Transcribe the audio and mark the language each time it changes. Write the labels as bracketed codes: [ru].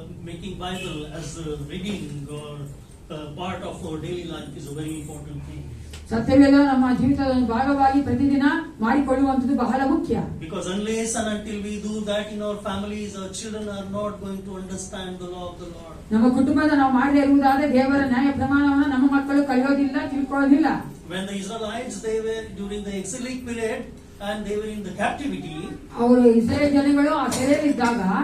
[en] Making Bible as a reading or part of our daily life is a very important thing. [kn] ಸತ್ಯವೇದ ನಮ್ಮ ಜೀವಿತದ ಒಂದು ಭಾಗವಾಗಿ ಪ್ರತಿದಿನ ಮಾಡಿಕೊಳ್ಳುವಂತದ್ದು ಬಹಳ ಮುಖ್ಯ. [en] Because unless and until we do that in our families, our children are not going to understand the law of the Lord. [kn] ನಮ್ಮ ಕುಟುಂಬದ ನಾವು ಮಾಡದೇ ಇರುವುದಾದರೆ ದೇವರ ನ್ಯಾಯ ಪ್ರಮಾಣವನ್ನು ನಮ್ಮ ಮಕ್ಕಳು ಕಲಿಯೋದಿಲ್ಲ, ತಿಳ್ಕೊಳ್ಳೋದಿಲ್ಲ. [en] When the Israelites, they were during the exilic period and they were in the captivity, [kn] ಅವರು ಇಸ್ರೇಲ್ ಜನಗಳು ಆ ಸೆರೆಯಲ್ಲಿದ್ದಾಗ